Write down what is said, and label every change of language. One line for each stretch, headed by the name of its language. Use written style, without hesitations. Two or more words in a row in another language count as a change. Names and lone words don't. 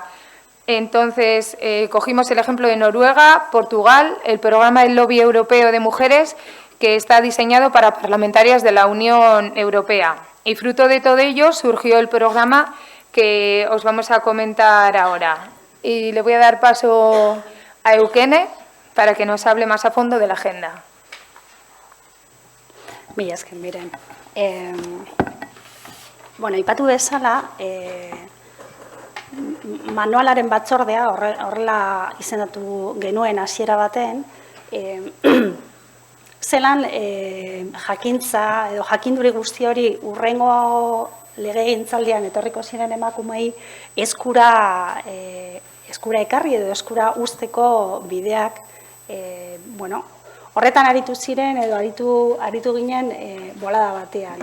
Spanish: Entonces, cogimos el ejemplo de Noruega, Portugal, el programa del Lobby Europeo de Mujeres, que está diseñado para parlamentarias de la Unión Europea. Y fruto de todo ello surgió el programa que os vamos a comentar ahora. Y le voy a dar paso a Eukene para que nos hable más a fondo de la agenda.
Basque: Mila esker, miren. Aipatu bezala, manualaren batzordea, horrela izendatu genuen hasiera baten, zelan jakintza edo jakinduri guzti hori hurrengo legegintzaldian etorriko ziren emakumei eskura ekarri edo eskura uzteko bideak, horretan aritu ziren edo aritu ginen bolada batean.